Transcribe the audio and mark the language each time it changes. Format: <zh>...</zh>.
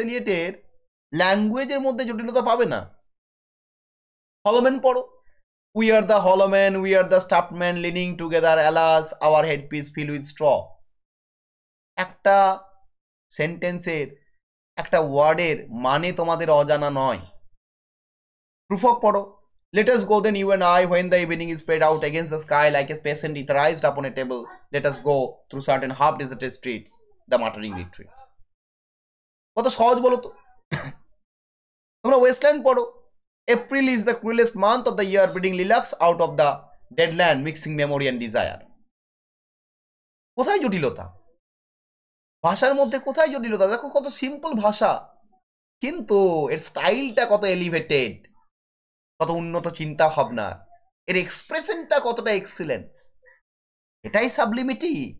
<bn>এলিয়টের ল্যাঙ্গুয়েজের মধ্যে জটিলতা পাবে না।</bn> <en>Hollow men পড়ো, we are the hollow men, we are the stuffed men leaning together, alas our headpiece fill with straw.</en> <bn>একটা সেন্টেন্সের, একটা ওয়ার্ডের মানে তোমাদের অজানা নয়। প্রুফক পড়ো,</bn> <en>let us go then you and I when the evening is spread out against the sky like a peasant etherized upon a table, let us go through certain half deserted streets, the muttering retreats.</en> <bn>কত সহজ বলো তো। তোমরা wasteland পড়ো,</bn> <en>April is the cruelest month of the year, breeding lilacs out of the dead land, mixing memory and desire.</en> <bn>কোথায় জটিলতা? ভাষার মধ্যে কোথায় জটিলতা? দেখো কত সিম্পল ভাষা, কিন্তু এর স্টাইলটা কত এলিভেটেড, কত উন্নত চিন্তা ভাবনা, এর এক্সপ্রেশনটা কতটা এক্সিলেন্স। এটাই সাবলিমিটি।</bn>